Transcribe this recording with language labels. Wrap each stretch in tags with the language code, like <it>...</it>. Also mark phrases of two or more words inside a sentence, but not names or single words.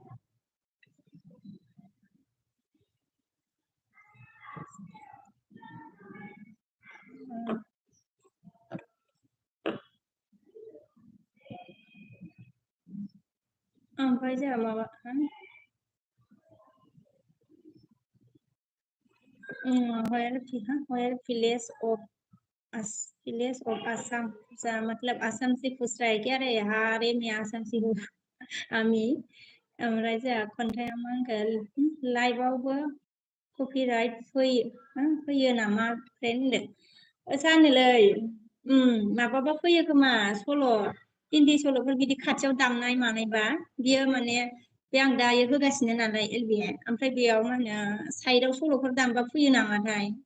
<brx>ओमफ्राय जोंहा माबा</brx> <en>where village of</en> <hi>Assam मतलब आसाम से पूछ रहा है क्या रे रे मैं आसाम से हूँ</hi> <brx>आमी ओमफ्राय जोंहा खन्थाइया मा होनखो लाइभआवबो कपिराइट फैयो नामा फ्रेन्ड होनदों जानोलै माबाबा फैयो खोमा सल' हिन्दी सल'फोर बिदि खाथियाव दामनाय मानायबा बियो माने बे आं दायो होगासिनो नालाय एलबि ओमफ्राय बेयाव मा होनो साइडआव सल'फोर दामबा फैयो नामाथाय</brx>